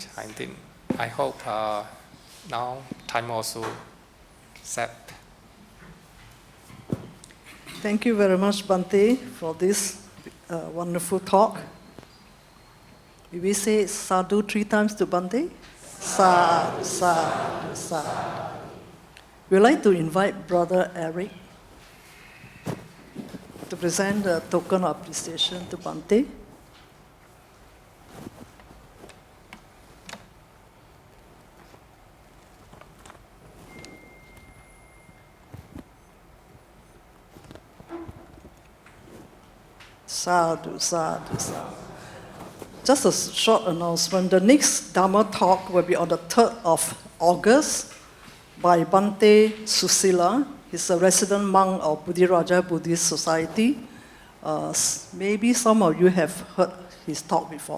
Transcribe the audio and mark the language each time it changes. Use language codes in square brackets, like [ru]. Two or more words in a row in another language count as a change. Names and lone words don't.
[en] I hope now time also set. Thank you very much, Bhante, for this wonderful talk. Will we say sadhu 3 times to Bhante? [pi] Sadhu, sadhu, sadhu. [en] We'd like to invite Brother Eric to present the token of appreciation to Bhante. [pi] Sadhu, sadhu, sadhu. [en] Just a short announcement. The next Dhamma talk will be on the 3rd of August by Bhante Susila. He's a resident monk of Buddhiraja Buddhist Society. Maybe some of you have heard his talk before.